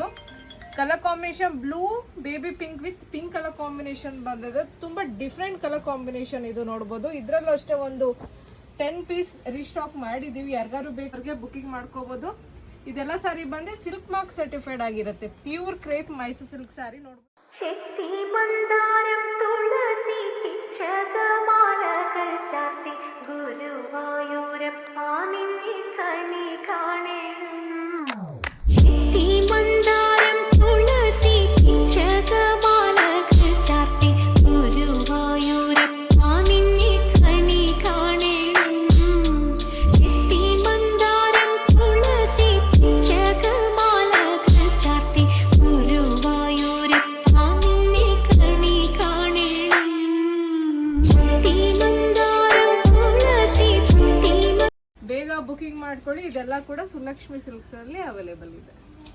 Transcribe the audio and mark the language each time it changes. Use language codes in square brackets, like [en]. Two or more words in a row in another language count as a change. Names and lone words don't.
[en] color combination blue baby pink with pink color combination [kn] ಬಂದಿದೆ. ತುಂಬಾ [en] different color combination [kn] ಇದು, ನೋಡ್ಬೋದು. ಇದ್ರಲ್ಲೂ ಅಷ್ಟೇ ಒಂದು 10 [en] piece restock [kn] ಮಾಡಿದೀವಿ. ಯಾರಿಗಾರು ಬೇಕಾದ್ರೆ ಬುಕಿಂಗ್ ಮಾಡ್ಕೋಬಹುದು. ಇದೆಲ್ಲ ಸಾರಿ ಬಂದು [en] silk mark certified [kn] ಆಗಿರುತ್ತೆ. [en] pure crepe Mysore silk saree [kn] ನೋಡ್ಬೋದು. [ml] ചെത്തി മന്ദാരം തുളസി പിച്ചകമാലകൾ ചാർത്തി ഗുരുവായൂരപ്പ നിന്നെ കണി കാണണം. ചെത്തി മന്ദാരം തുളസി പിച്ചകമാലകൾ ചാർത്തി ഗുരുവായൂരപ്പ നിന്നെ കണി കാണണം. ചെത്തി മന്ദാരം തുളസി പിച്ചകമാലകൾ ചാർത്തി ഗുരുവായൂരപ്പ നിന്നെ കണി കാണണം. ചെത്തി മന്ദാരം തുളസി ചെത്തി [kn] ಬೇಗ ಬುಕಿಂಗ್ ಮಾಡ್ಕೊಳ್ಳಿ. ಇದೆಲ್ಲ ಕೂಡ ಸುಲಕ್ಷ್ಮಿ ಸಿಲ್ಕ್ಸ್ ಅಲ್ಲಿ ಅವೈಲೇಬಲ್ ಇದೆ.